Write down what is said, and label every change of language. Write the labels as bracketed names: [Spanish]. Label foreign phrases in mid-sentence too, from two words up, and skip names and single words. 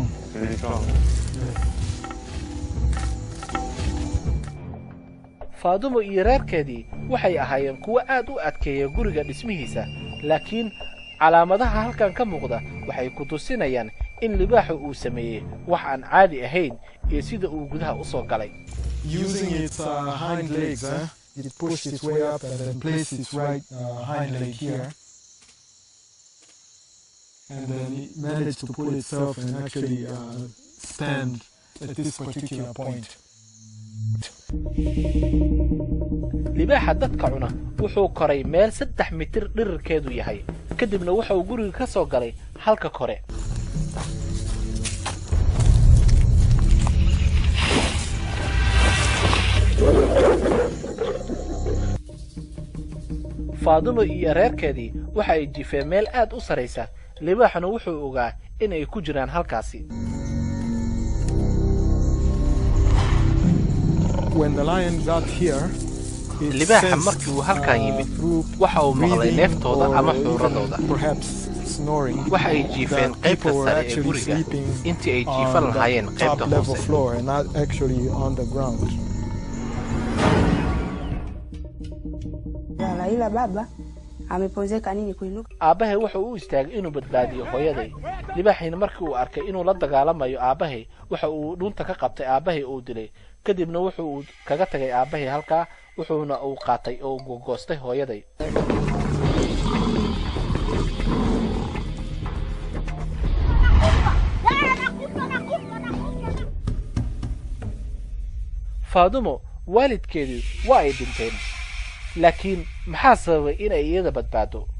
[Somali] Faadumo iyo reerkeedii waxay ahaayeen kuwo aad u adkeeya guriga dhismihiisa, laakiin calaamadaha halkan ka muuqda waxay ku tusinayaan in libaaxu uu sameeyay wax aan caadi ahayn iyo sida uu gudaha u soo galay. [English] Using its hind legs, it pushed its way up and then placed its right hind leg here. and then it managed to pull itself and actually stand at this particular point. libaaxa dadka cuna wuxuu koray meel 3 mitir dhirirkeedu yahay kadibna waxa uu guriga ka soo galay halka kore Faadumo iyo reerkeedii waxa ay jifeen meel aad u sareysa libaaxuna wuxuu ogaa in ay ku jiraan halkaasi When the lion got here, [Somali] libaaxa markii uu halkan yimid waxa uu maqlay neeftooda ama xuuradooda waxa ay jiifeen qaybta sare ee guriga intii ay jiifan lahaayeen qaybta hoose [Swahili] ila baba ameponzeka nini kuinuka [Somali] aabahay wuxuu u istaagay inuu badbaadiyo hooyaday libaaxina markii uu arkay inuu la dagaalamayo aabahay waxa uu dhunta ka qabtay aabahay oo dilay kadibna wuxuu kaga tagay aabahay halka wuxuuna uu qaatay oo gogoostay hooyaday Faadumo waalidkeedu waa ay dhinteen laakiin maxaa sababay in ay iyada badbaado